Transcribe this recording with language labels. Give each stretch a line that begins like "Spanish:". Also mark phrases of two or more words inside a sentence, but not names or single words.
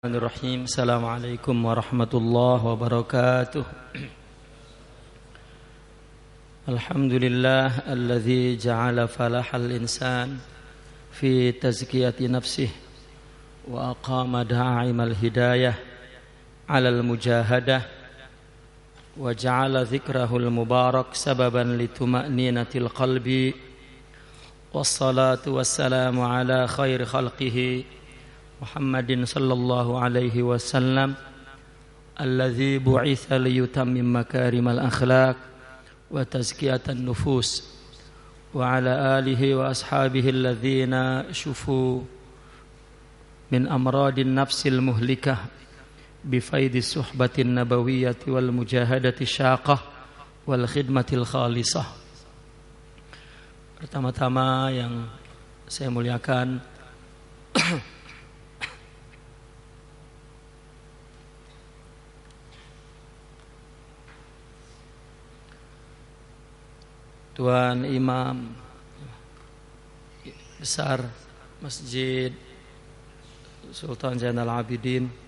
Arabic: بسم الله الرحمن الرحيم. السلام عليكم ورحمة الله وبركاته. الحمد لله الذي جعل فلاح الإنسان في تزكية نفسه وأقام دائم الهداية على المجاهدة وجعل ذكره المبارك سببا لطمأنينة القلب والصلاة والسلام على خير خلقه محمد صلى الله عليه وسلم الذي بعث ليتمم مكارم الأخلاق وتزكية النفوس وعلى آله وأصحابه الذين شفوا من أمراض النفس المهلكة بفيض الصحبة النبوية والمجاهدة الشاقة والخدمة الخالصة.
Malay: Pertama-tama yang saya muliakan Tuan Imam Besar Masjid Sultan Zainal Abidin,